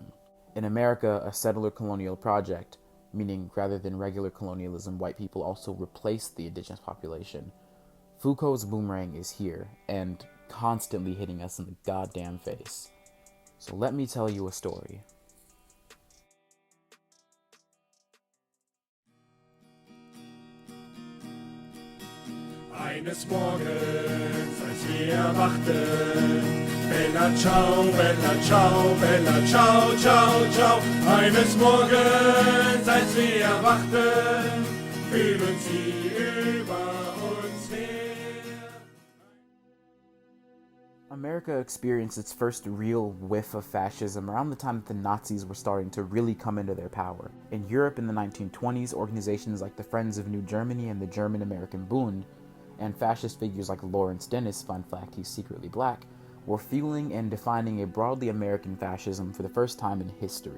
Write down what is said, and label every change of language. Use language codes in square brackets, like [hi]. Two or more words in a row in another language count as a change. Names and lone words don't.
[en] In America, a settler colonial project, meaning rather than regular colonialism, white people also replaced the indigenous population. Foucault's boomerang is here, and constantly hitting us in the goddamn face. So let me tell you a story. [de] Eines Morgens, als wir erwachten, [it] Bella ciao, Bella ciao, Bella ciao, ciao, ciao. [de] Eines Morgens, als wir erwachten, fühlen sie über uns her. [en] America experienced its first real whiff of fascism around the time that the Nazis were starting to really come into their power. In Europe in the 1920s, organizations like the Friends of New Germany and the German-American Bund, and fascist figures like Lawrence Dennis, fun fact he's secretly black, were fueling and defining a broadly American fascism for the first time in history.